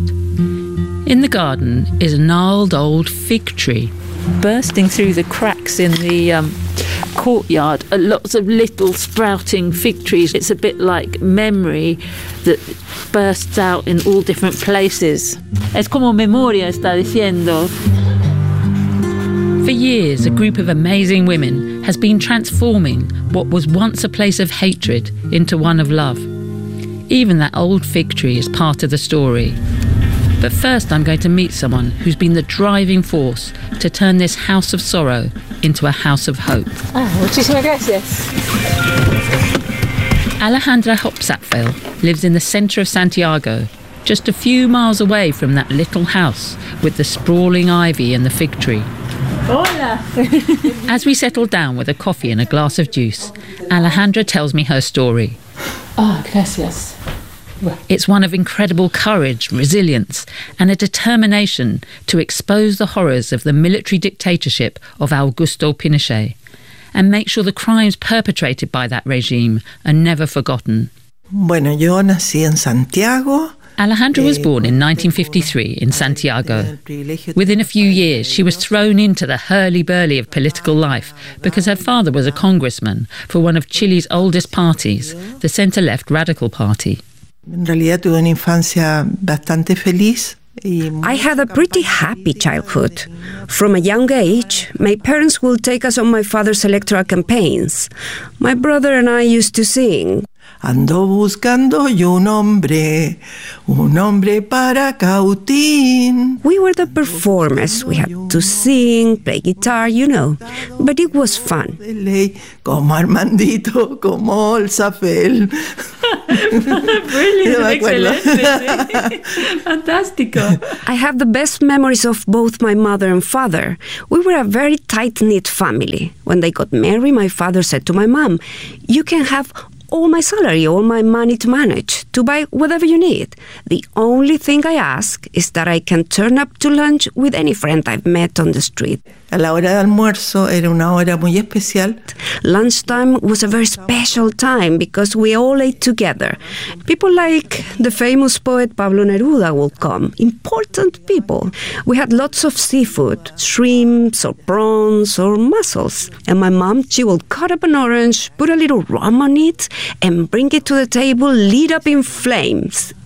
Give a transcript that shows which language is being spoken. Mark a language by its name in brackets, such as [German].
[English] In the garden is a gnarled old fig tree. Bursting through the cracks in the courtyard are lots of little sprouting fig trees. It's a bit like memory that bursts out in all different places. [Spanish] Es como memoria, está diciendo. [English] For years, a group of amazing women has been transforming what was once a place of hatred into one of love. Even that old fig tree is part of the story. But first, I'm going to meet someone who's been the driving force to turn this house of sorrow into a house of hope. [Spanish] Ah, muchísimas gracias. [English] Alejandra Hopsatfeld lives in the centre of Santiago, just a few miles away from that little house with the sprawling ivy and the fig tree. [Spanish] Hola. [English] As we settle down with a coffee and a glass of juice, Alejandra tells me her story. [Spanish] Ah, oh, gracias. [English] It's one of incredible courage, resilience, and a determination to expose the horrors of the military dictatorship of Augusto Pinochet and make sure the crimes perpetrated by that regime are never forgotten. [Spanish] Bueno, yo nací en Santiago. [English] Alejandra was born in 1953 in Santiago. Within a few years, she was thrown into the hurly-burly of political life because her father was a congressman for one of Chile's oldest parties, the centre-left Radical Party. I had a pretty happy childhood. From a young age, my parents would take us on my father's electoral campaigns. My brother and I used to sing. [Spanish] Ando buscando yo un hombre para cautín. [English] We were the performers. We had to sing, play guitar, you know. But it was fun. [Spanish] Como Armandito, como el Zafel. Brilliant, excelente. Fantástico. [English] I have the best memories of both my mother and father. We were a very tight-knit family. When they got married, my father said to my mom, you can have all my salary, all my money to manage, to buy whatever you need. The only thing I ask is that I can turn up to lunch with any friend I've met on the street. [Spanish] A la hora de almuerzo era una hora muy especial. [English] Lunchtime was a very special time because we all ate together. People like the famous poet Pablo Neruda would come, important people. We had lots of seafood, shrimps or prawns or mussels. And my mom, she would cut up an orange, put a little rum on it, and bring it to the table lit up in flames.